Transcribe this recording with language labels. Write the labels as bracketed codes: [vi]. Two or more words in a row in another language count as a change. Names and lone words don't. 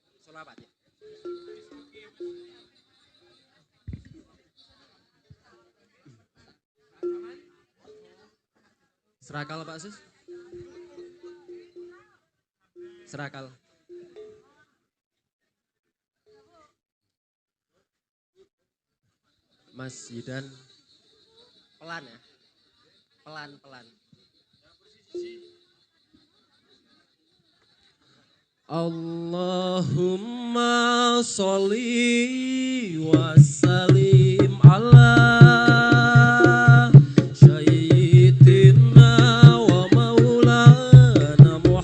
[id] Selawat ya. Serakal Pak Sus. Serakal. Mas Yudan. Pelan ya. Pelan-pelan. [ar] اللهم صل وسلم على سيدنا ومولانا